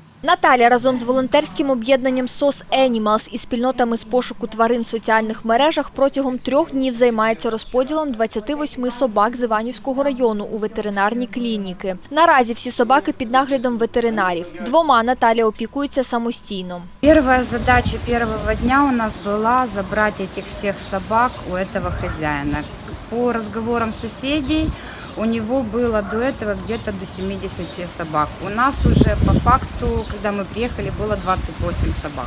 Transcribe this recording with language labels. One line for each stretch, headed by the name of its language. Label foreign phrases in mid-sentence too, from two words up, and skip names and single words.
Ukrainian: Наталя разом з волонтерським об'єднанням SOS Animals і спільнотами з пошуку тварин в соціальних мережах протягом 3 днів займається розподілом 28 собак з Іванівського району у ветеринарні клініки. Наразі всі собаки під наглядом ветеринарів. 2 Наталя опікується самостійно.
Russian: Первая задача первого дня у нас была забрать этих всех собак у этого хозяина. По разговорам соседей, у него было до этого где-то до 70 собак. У нас уже по факту, когда мы приехали, было 28 собак.